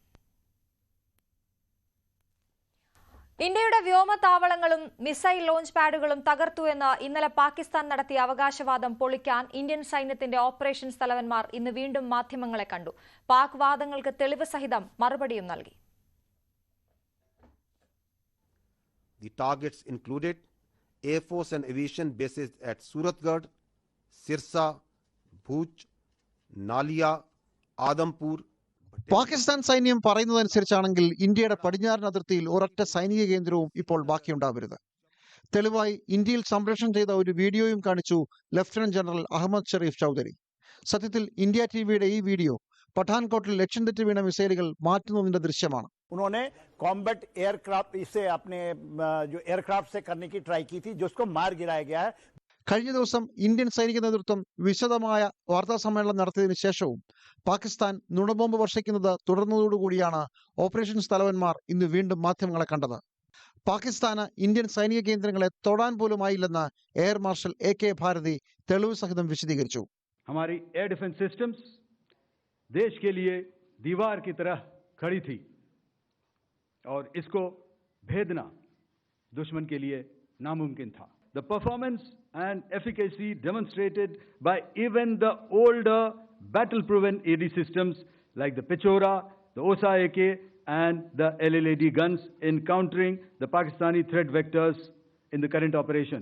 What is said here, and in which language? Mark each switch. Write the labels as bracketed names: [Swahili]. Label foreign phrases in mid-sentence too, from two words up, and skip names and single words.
[Malayalam] ഇന്ത്യയുടെ വ്യോമതാവളങ്ങളും [English] missile launch [Malayalam] പാഡുകളും തകർത്തു എന്ന് ഇന്നലെ പാകിസ്ഥാൻ നടത്തിയ അവകാശവാദം പൊളിക്കാൻ ഇന്ത്യൻ സൈന്യത്തിന്റെ ഓപ്പറേഷൻസ് തലവന്മാർ ഇന്ന് വീണ്ടും മാധ്യമങ്ങളെ കണ്ടു. പാക് വാദങ്ങൾക്ക് തെളിവ് സഹിതം മറുപടിയും നൽകി. [English] The targets included Air Force and Aviation bases at Suratgarh, Sirsa, Bhuj, Nalia, Adampur. [Malayalam] പാകിസ്ഥാൻ സൈന്യം പറയുന്നതനുസരിച്ചാണെങ്കിൽ ഇന്ത്യയുടെ പടിഞ്ഞാറൻ അതിർത്തിയിൽ ഒരൊറ്റ സൈനിക കേന്ദ്രവും ഇപ്പോൾ ബാക്കിയുണ്ടാവരുത്. തെളിവായി ഇന്ത്യയിൽ സംപ്രേഷണം ചെയ്ത ഒരു വീഡിയോയും കാണിച്ചു [English] lieutenant general [Malayalam] അഹമ്മദ് ഷരീഫ് ചൗധരി. സത്യത്തിൽ ഇന്ത്യ ടിവിയുടെ ഈ വീഡിയോ പഠാൻകോട്ടിൽ ലക്ഷ്യം തെറ്റി വീണ മിസൈലുകൾ മാറ്റുന്നതിന്റെ ദൃശ്യമാണ്. [Hindi] उन्होंने [English] combat aircraft [Hindi] इसे अपने जो एयरक्राफ्ट से करने की ट्राई की थी, जिसको मार गिराया गया है. [Malayalam] കഴിഞ്ഞ ദിവസം ഇന്ത്യൻ സൈനിക നേതൃത്വം വിശദമായ വാർത്താ സമ്മേളനം നടത്തിയതിനു ശേഷവും പാകിസ്ഥാൻ നുണബോംബ് വർഷിക്കുന്നത് തുടർന്നതോടുകൂടിയാണ് ഓപ്പറേഷൻസ് തലവന്മാർ ഇന്ന് വീണ്ടും മാധ്യമങ്ങളെ കണ്ടത്. പാകിസ്ഥാന് ഇന്ത്യൻ സൈനിക കേന്ദ്രങ്ങളെ തൊടാൻ പോലുമായില്ലെന്ന് [English] air marshal [Malayalam] AK ഭാരതി തെളിവ് സഹിതം വിശദീകരിച്ചു. [Hindi] हमारी [English] air defense systems [Hindi] देश के लिए दीवार की तरह खड़ी थी और इसको भेदना दुश्मन के लिए नामुमकिन था. [English] The performance and efficacy demonstrated by even the older battle-proven AD systems like the Pechora, the Osa AK and the LLAD guns in countering the Pakistani threat vectors in the current operations.